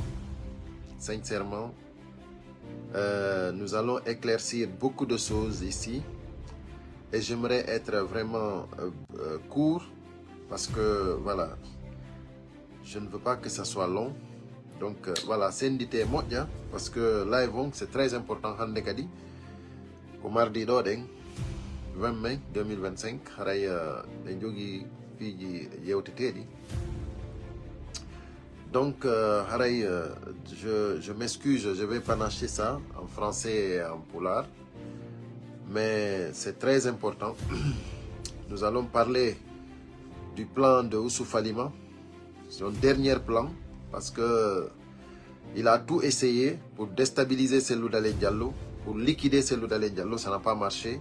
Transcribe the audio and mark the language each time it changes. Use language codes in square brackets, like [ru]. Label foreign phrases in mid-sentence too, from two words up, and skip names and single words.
[fr] Sincèrement, nous allons éclaircir beaucoup de choses ici. Et j'aimerais être vraiment court parce que voilà, je ne veux pas que ça soit long. Donc voilà, c'est indité moja parce que live c'est très important. [ff] Hande kadi ko mardi do den 20 mai 2025 haray en jogi fiji yewteteɗi. [fr] Donc haray je m'excuse, je vais panacher ça en français et en pulaar. Mais c'est très important. Nous allons parler du plan de Youssouf Halima, son dernier plan, parce que il a tout essayé pour déstabiliser Cellou Dalein Diallo, pour liquider Cellou Dalein Diallo, ça n'a pas marché.